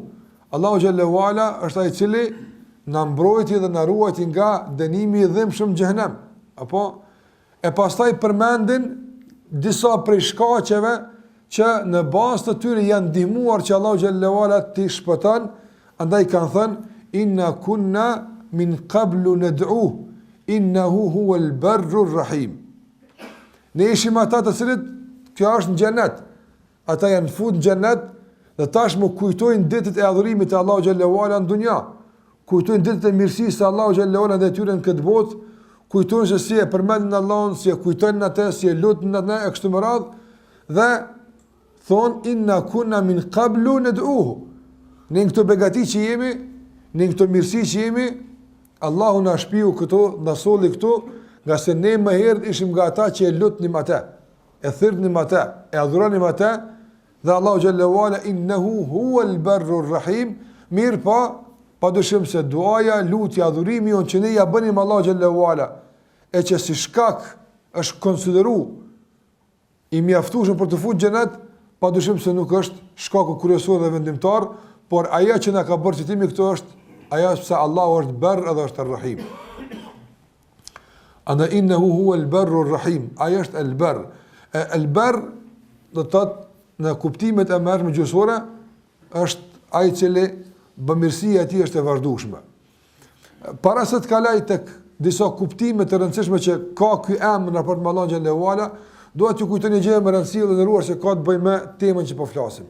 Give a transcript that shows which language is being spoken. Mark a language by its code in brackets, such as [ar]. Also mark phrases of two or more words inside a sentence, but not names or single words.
[sq] Allahu [ar] جل وعلا [sq] është ai i cili na mbrojti dhe na ruajti nga dënimi i dhimbshëm në xhenem. Apo e pastaj përmendin disa prej shkaqeve që në bazë të tyre janë ndihmuar që Allahu [ar] جل وعلا [sq] t'i shpëton, andaj kanë thënë [ar] إنا كنا من قبل ندعوه إنه هو البر الرحيم. [sq] Ne ishim ata të cilët kjo është në xhenet. Ata janë futur në xhenet dhe tashmë kujtojnë ditët e adhurimit të Allahu [ar] جل وعلا [sq] në dunja. Kujtojnë ditët e mirësisë së Allahu [ar] جل وعلا [sq] dhe tyre në këtë botë, kujtojnë se si e përmendin Allahun, si e kujtojnë atë, si e lutin atë e kështu me radhë dhe thonë [ar] إنا كنا من قبل ندعوه. [sq] Ne këto begati që jemi, ne këto mirësi që jemi, Allahu na shpiu këto, na solli këto, nga se ne më herët ishim nga ata që e lutnim atë, e thirrnim atë, e adhuronim atë, dhe Allahu [ar] جل وعلا إنه هو البر الرحيم. [sq] Mirë pa dyshim se duaja, lutja, adhurimi on që ne ja bënim Allahu [ar] جل وعلا, [sq] e që si shkak është konsideru i mjaftueshëm për të futur në xhenet, pa dyshim se nuk është shkaku kryesor dhe vendimtar, por ajo që na ka bërë që timi këto është ajo se Allahu është barr edhe është ar-rahim. [ar] أنا إنه هو البر الرحيم. [sq] Ajo është el-barr. El-barr do të thotë në kuptimet e mëdha gjuhësore është ai i cili bamirësia e tij është e vazhdueshme. Para se të kaloj tek disa kuptime të rëndësishme që ka ky emër në raport me Allahun [ar] جل وعلا, [sq] dua t'ju kujtoj një gjë më rëndësishme dhe ndëruar që ka të bëjë me temën që po flasim.